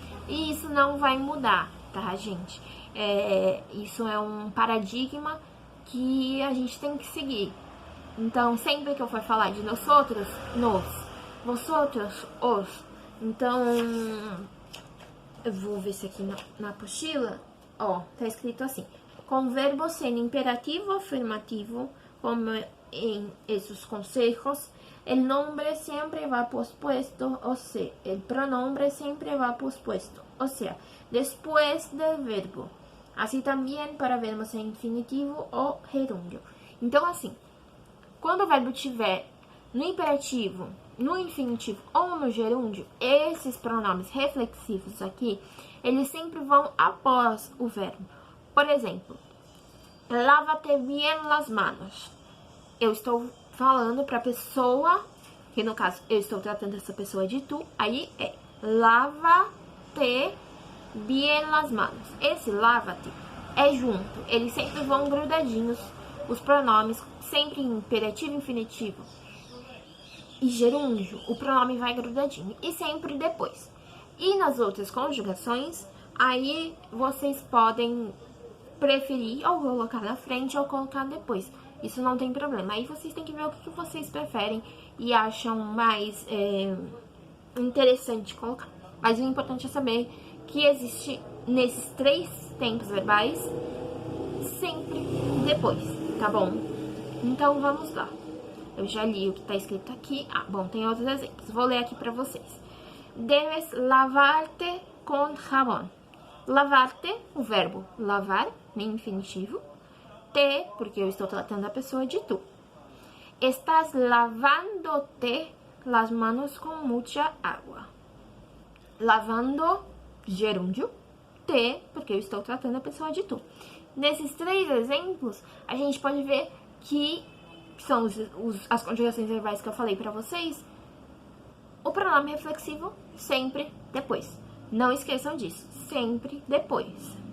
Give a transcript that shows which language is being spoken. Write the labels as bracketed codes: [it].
[pt] E isso não vai mudar, tá, gente? Isso é um paradigma que a gente tem que seguir. Então, sempre que eu for falar de nós outros, nos, vosotros, os. Então, eu vou ver se aqui na apostila, ó, tá escrito assim. Com verbos sem imperativo afirmativo, [es] como en esos consejos, el nombre siempre va pospuesto, o sea, el pronombre siempre va pospuesto, o sea, después del verbo. [pt] Assim também para verbos em infinitivo ou gerúndio. Então, assim, quando o verbo tiver no imperativo, no infinitivo ou no gerúndio, esses pronomes reflexivos aqui, eles sempre vão após o verbo. Por exemplo, [es] lávate bien las manos. [pt] Eu estou falando para a pessoa, que no caso eu estou tratando essa pessoa de tu, aí é [es] lávate bien las manos. [pt] Esse lávate é junto, eles sempre vão grudadinhos, os pronomes, sempre em imperativo, infinitivo e gerúndio, o pronome vai grudadinho, e sempre depois. E nas outras conjugações, aí vocês podem preferir ou colocar na frente ou colocar depois. Isso não tem problema. Aí vocês têm que ver o que vocês preferem e acham mais interessante colocar. Mas o importante é saber que existe nesses 3 tempos verbais sempre depois, tá bom? Então vamos lá. Eu já li o que tá escrito aqui. Ah, bom, tem outros exemplos. Vou ler aqui pra vocês. [es] Debes lavarte con jabón. [pt] Lavarte, o verbo lavar, no infinitivo. Te, porque eu estou tratando a pessoa de tu. [es] Estás lavándote las manos con mucha agua. [pt] Lavando, gerúndio. Te, porque eu estou tratando a pessoa de tu. Nesses 3 exemplos, a gente pode ver que são as conjugações verbais que eu falei pra vocês. O pronome reflexivo sempre depois. Não esqueçam disso, sempre depois.